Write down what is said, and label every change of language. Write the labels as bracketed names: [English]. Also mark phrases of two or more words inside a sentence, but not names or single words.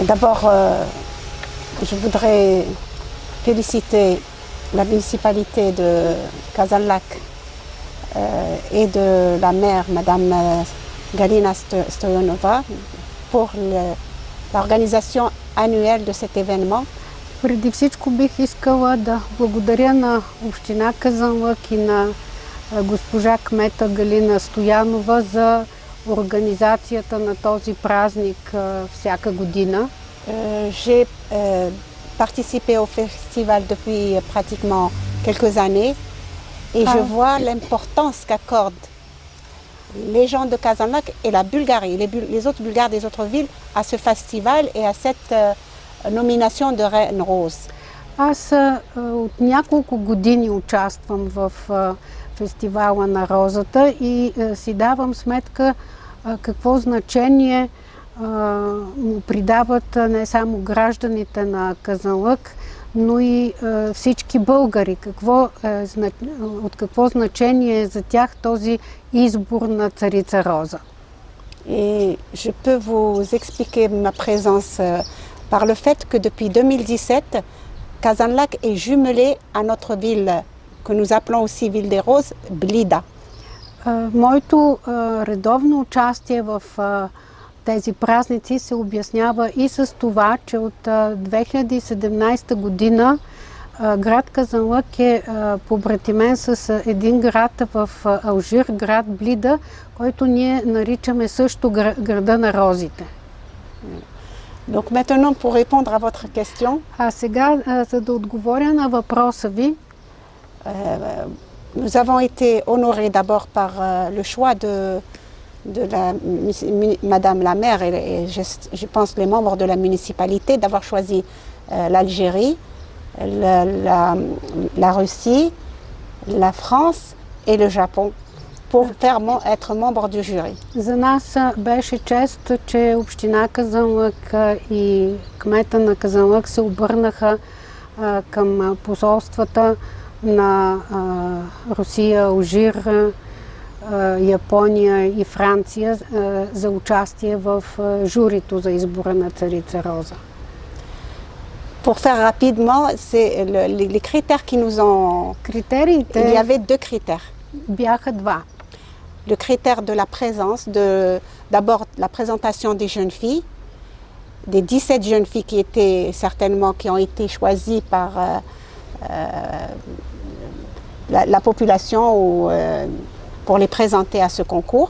[French] D'abord, je voudrais féliciter la municipalité de Kazanlak et de la maire, Madame Galina Stoyanova, pour l'organisation annuelle de cet événement. [Bulgarian] Преди всичко бих искала да благодаря на община Казанлък и на госпожа кмета Галина Стоянова за организацията на този празник всяка година. [French] J'ai participé au festival depuis pratiquement quelques années et je vois l'importance qu'accordent les gens de Kazanlak et la Bulgarie, les autres Bulgares des autres villes à ce festival et à cette nomination de Reine Rose. [Bulgarian] Аз от няколко години участвам в фестивала на розата и си давам сметка какво значение му придават не само гражданите на Казанлък, но и всички българи. От какво значение е за тях този избор на царица Роза? [French] Et je peux vous expliquer ma présence par le fait que depuis 2017, Kazanlak est jumelée à notre ville, que nous appelons aussi Ville des Roses, Blida. [Bulgarian] Моето редовно участие в тези празници се обяснява и с това, че от 2017 година град Казанлък е побратимен с един град в Алжир, град Блида, който ние наричаме също града на розите. [French] Donc maintenant, pour répondre à votre question, [Bulgarian] а сега, за да отговоря на въпроса ви, [French] nous avons été honorés d'abord par le choix de Madame la maire et je pense les membres de la municipalité d'avoir choisi l'Algérie, la Russie, la France et le Japon pour être membre du jury. [Bulgarian] За нас беше чест, че община Казанлък и кмета на Казанлък се обърнаха към посолствата на Русия, Алжир, Япония и Франция за участие в журито за избора на царица Роза. [French] Pour faire rapidement, c'est les critères qui nous ont... [Bulgarian] Критериите... [French] Il y avait deux critères. [Bulgarian] Бяха два. [French] Le critère de la présence, d'abord la présentation des jeunes filles, des 17 jeunes filles qui ont été choisies par la population pour les présenter à ce concours.